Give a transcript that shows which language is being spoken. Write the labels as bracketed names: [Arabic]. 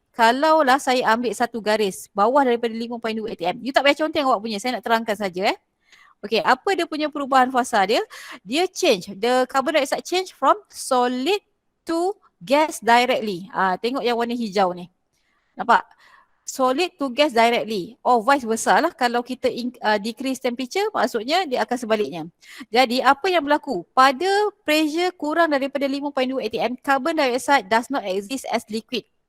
[Malay] Kalau lah saya ambil satu garis bawah daripada 5.2 atm. You tak payah conteng awak punya. Saya nak terangkan saja Okay, apa dia punya perubahan fasa dia? [English] Dia change, the carbon dioxide change from solid to gas directly. [Malay] Tengok yang warna hijau ni. [English] Nampak? Solid to gas directly or vice versa lah. [Malay] Kalau kita decrease temperature maksudnya dia akan sebaliknya. [English] Jadi apa yang berlaku? Pada pressure kurang daripada 5.2 atm, carbon dioxide does not exist as liquid.